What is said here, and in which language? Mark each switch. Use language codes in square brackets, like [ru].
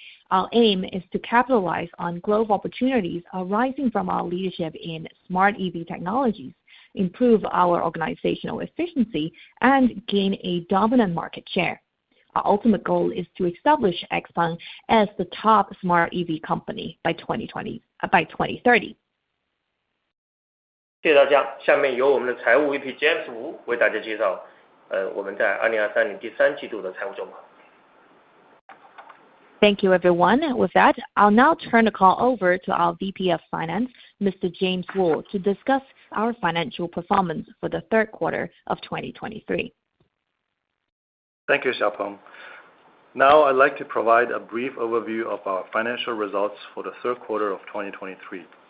[en] Our aim is to capitalize on growth opportunities arising from our leadership in smart EV technologies, improve our organizational efficiency, and gain a dominant market share. Our ultimate goal is to establish Xpeng as the top smart EV company by 2030. [zh] 谢谢大家。下面由我们的财务 VP James Wu 为大家介绍我们在2023年第3季度的财务状况。 [en] Thank you, everyone. With that, I'll now turn the call over to our VP of Finance, Mr. James Wu, to discuss our financial performance for the third quarter of 2023. Thank you, Xpeng. Now, I'd like to provide a brief overview of our financial results for the third quarter of 2023.